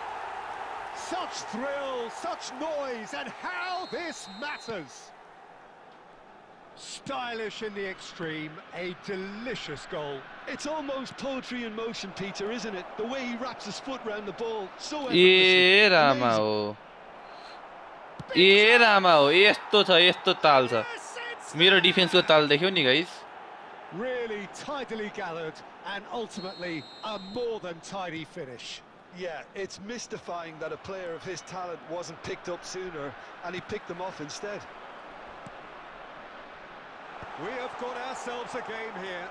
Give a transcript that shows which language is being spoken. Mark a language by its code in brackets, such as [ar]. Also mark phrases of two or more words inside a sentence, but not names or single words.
[en] Such thrill, such noise, and how this matters! Stylish in the extreme, a delicious goal. It's almost poetry in motion, Peter, isn't it? The way he wraps his foot round the ball, so [ne] ए रामा [en] effortlessly. [ne] हो ए रामा हो यस्तो छ यस्तो ताल छ मेरो डिफेन्सको ताल देख्यौ नि गाइस [en] Really tidily gathered, and ultimately a more than tidy finish. Yeah, it's mystifying that a player of his talent wasn't picked up sooner, and he picked them off instead. We have got ourselves a game here.